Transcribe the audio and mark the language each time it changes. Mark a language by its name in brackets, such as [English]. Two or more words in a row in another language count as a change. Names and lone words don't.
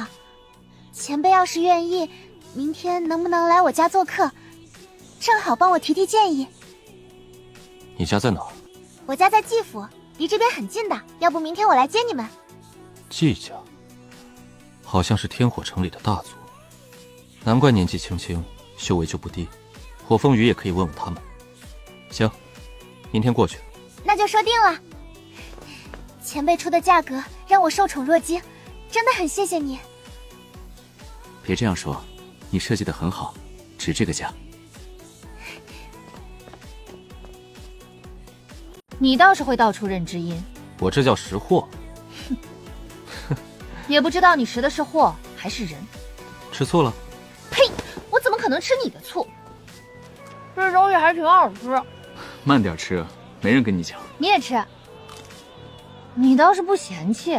[Chinese] 前輩要是願意，明天能不能來我家做客，正好幫我提提建議。你家在哪兒？我家在季府，離這邊很近的，要不明天我來接你們。季家好像是天火城裡的大族，難怪年紀輕輕修為就不低。火鳳羽也可以問問他們。行，明天過去。那就說定了。前輩出的價格讓我受寵若驚，真的很謝謝你。別這樣說，你設計得很好，值這個價。你倒是會道出認知音，我這叫識貨。也不知道你識的是貨還是人。吃醋了？呸！我怎麼可能吃你的醋？這東西還挺好吃。慢點吃，沒人跟你搶。你也吃？你倒是不嫌棄。